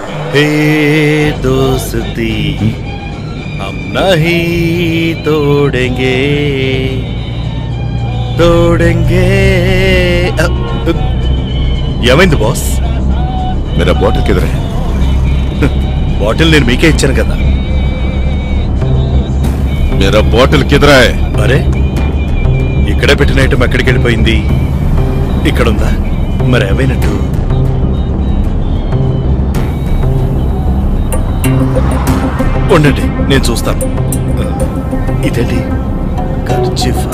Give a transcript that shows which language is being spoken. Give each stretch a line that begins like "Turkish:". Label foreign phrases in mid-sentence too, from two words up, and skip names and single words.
Hindi: हे दोस्ती हम नहीं तोड़ेंगे तोड़ेंगे।
Telugu: ఏమైంది బాస్?
Hindi: मेरा బాటిల్ किधर है?
Telugu: బాటిల్ నేను మీకే ఇచ్చాను కదా.
Hindi: मेरा బాటిల్ किधर है?
Telugu: అరే ఇక్కడే పెట్టిన ఐటమ్ ఎక్కడికి వెళ్ళిపోయింది? ఇక్కడుందా? మరి ఏమైనట్టు? ఉండండి నేను చూస్తాను. ఇదేంటి ఖర్చీఫా?